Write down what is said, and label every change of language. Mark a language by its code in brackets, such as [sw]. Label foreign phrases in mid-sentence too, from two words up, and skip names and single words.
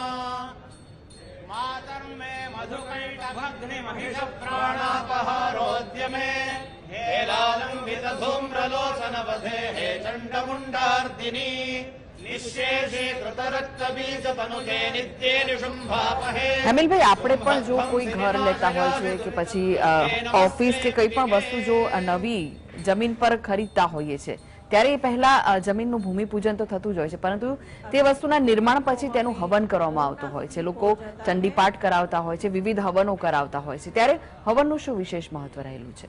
[sa] मातर्मे मधुकैटभग्निमहिषप्राणापहारोद्यमे हेलालम्बितधूम्रलोचनवधे हे चण्डमुण्डार्दिनी निःशेषे कृतरक्तबीजतनुजे नित्ये निशुम्भापहे। [gu] હેમિલભાઈ, આપણે પણ જો કોઈ ઘર લેતા હોય છે કે પછી ઓફિસ કે કંઈ પણ વસ્તુ જો નવી જમીન પર ખરીદતા હોઈએ છે ત્યારે એ પહેલા જમીનનું ભૂમિપૂજન તો થતું જ હોય છે, પરંતુ તે વસ્તુના નિર્માણ પછી તેનું હવન કરવામાં આવતું હોય છે. લોકો ચંડીપાઠ કરાવતા હોય છે, વિવિધ હવનો કરાવતા હોય છે, ત્યારે હવનનું શું વિશેષ મહત્વ રહેલું છે?